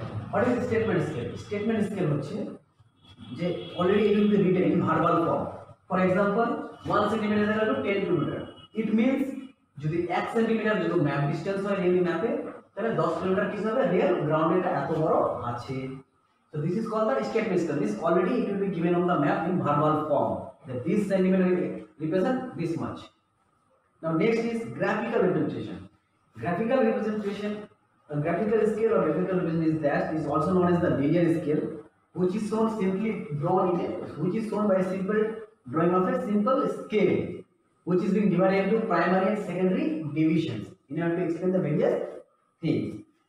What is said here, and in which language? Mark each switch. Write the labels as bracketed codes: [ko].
[en] What is statement scale? Statement scale [bn] হচ্ছে যে [en] already it will be written in verbal form. For example, 1 centimeter is equal to 10 kilometer. It means [bn] যদি 1 centimetre যদি map distance হয় real ম্যাপে তাহলে 10 kilometre কি হবে real ground এটা এত বড় আছে। [en] So this is called the statement scale. This already it will be given on the map in verbal form that this centimeter will represent this much. Now next is graphical representation. Graphical representation, a graphical scale or graphical representation is that is also known as the linear scale, which is shown simply drawn in a, which is shown by a simple drawing of a simple scale, which is being divided into primary and secondary divisions in order to explain the various things.